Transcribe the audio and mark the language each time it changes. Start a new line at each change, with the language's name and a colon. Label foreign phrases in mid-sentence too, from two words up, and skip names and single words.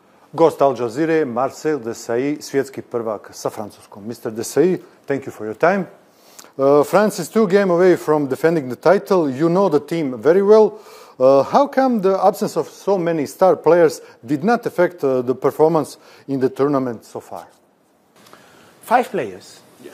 Bosnian: Gost Al Jazeere, Marcel Desailly, svjetski prvak sa Francuskom.
English: Mr. Desailly, thank you for your time. France is 2 games away from defending the title. You know the team very well. How come the absence of so many star players did not affect the performance in the tournament so far? 5 players. Yes.